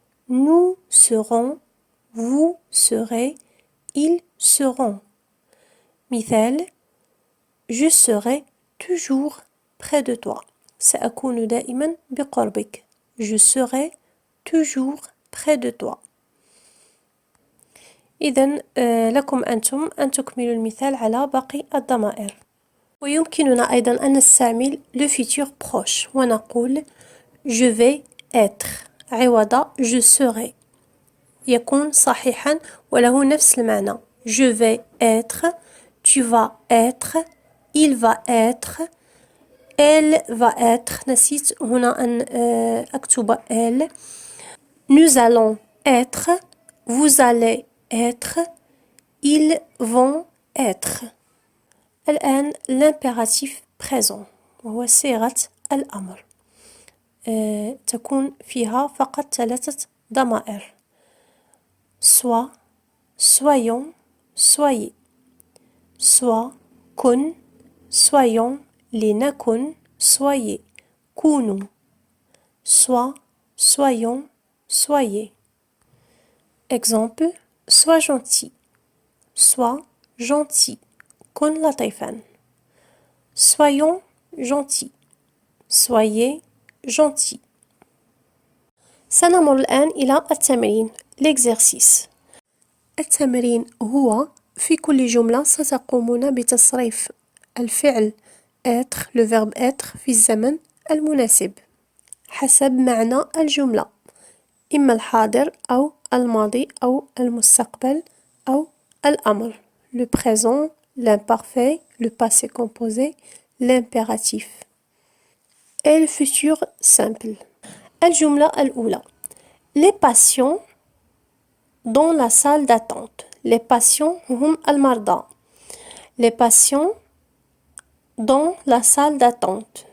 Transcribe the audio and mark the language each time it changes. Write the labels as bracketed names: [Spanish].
[French] Nous serons. Vous serez. Ils seront. مثال. Je serai toujours près de toi. [Arabic] سأكون دائما بقربك. [French] Je serai toujours près de toi. [Arabic] إذن لكم أنتم أن تكملوا المثال على باقي الضمائر. ويمكننا أيضا أن نستعمل le futur proche ونقول [French] je vais être [Arabic] عوض [French] je serai. [Arabic] يكون صحيحا وله نفس المعنى. [French] Je vais être, tu vas être, il va être, elle va être. [Arabic] نسيت هنا أن أكتب elle. [French] Nous allons être, vous allez être, ils vont être. [Arabic] الآن l'impératif présent وهو صيغة الأمر. تكون فيها فقط 3 ضمائر. [French] Sois, soyons, soyez. Sois, كن, soyons, لنكن, soyez. كونوا. Sois, soyons, soyez. Exemple. Sois gentil. Sois gentil. [Arabic] كن لطيفا. [French] Soyons gentils. Soyez gentils. [Arabic] سنمر الآن إلى التمرين. L'exercice. التمرين هو في كل جملة ستقومون بتصريف الفعل être, le verbe être في الزمن المناسب حسب معنى الجملة. إما الحاضر أو الماضي أو المستقبل أو الأمر. [French] Le présent, l'imparfait, le passé composé, l'impératif. Et le futur simple. [Arabic] الجملة الأولى. [French] Les patients dans la salle d'attente. Les patients [Arabic] هم المرضى. [French] Les patients dans la salle d'attente.